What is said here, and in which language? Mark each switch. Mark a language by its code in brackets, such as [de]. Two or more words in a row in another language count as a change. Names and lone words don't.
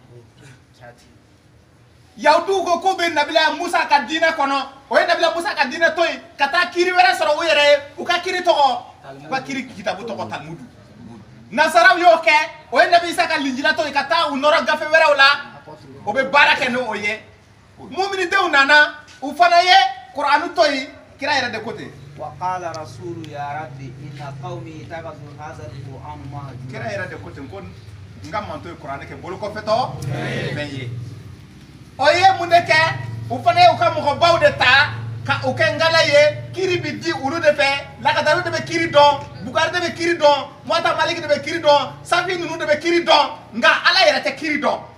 [bm] yahudu ko k'u bɛ Nabila Musa ka diinɛ kɔnɔ o ye Nabila Musa ka diinɛ to yen ka taa kiri wɛrɛ sɔrɔ u yɛrɛ ye u ka kiri tɔgɔ u ka kiri kitabu tɔgɔ Talmudu nasaraw y'o kɛ o ye Nabi Isa ka linjila to yen ka taa u nɔrɔ gafe wɛrɛw la o bɛ baara kɛ n'o ye muminidenw nana u fana ye Kur'anu to yen kira yɛrɛ de ko ten [ar] وقال رسول يا ربي إن قومي اتخذوا هذا القرآن مهجورا [bm] kira yɛrɛ de ko ten ko n ka manto ye Kur'ani kɛ bolo kɔfɛtɔ fɛn ye o ye mun de kɛ u fana ye u ka mɔgɔbaw de ta ka u kɛ ngala ye kiri bi di olu de fɛ lakadaru de bɛ kiri dɔn Bukari de bɛ kiri dɔn Muwata Maliki de bɛ kiri dɔn Safi ninnu de bɛ kiri dɔn nka ala yɛrɛ tɛ kiri dɔn